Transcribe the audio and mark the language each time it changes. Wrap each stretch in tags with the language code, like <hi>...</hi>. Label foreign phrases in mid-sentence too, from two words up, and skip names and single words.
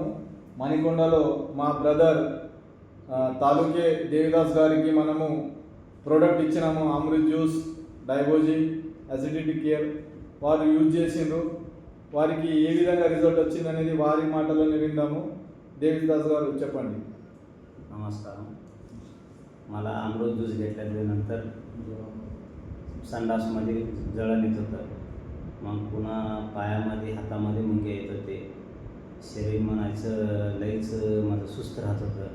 <te>మణికొండలో మా బ్రదర్ తాలూకే దేవిదాస్ గారికి మనము ప్రోడక్ట్ ఇచ్చినాము. అమృత్ జ్యూస్, డైబోజీ, అసిడిటీ కేర్ వారు యూజ్ చేసిండ్రు. వారికి ఏ విధంగా రిజల్ట్ వచ్చిందనేది వారి మాటలోనే విందాము. देवीदास गारू చెప్పండి.</te> <mr>नमस्कार. मला अमृत ज्यूस घेतल्यानंतर संडासमध्ये जळण येत होतं. मग पुन्हा पायामध्ये हातामध्ये मुंगे येत होते. शरीर म्हणायचं लईच माझं सुस्त राहत होतं.</mr>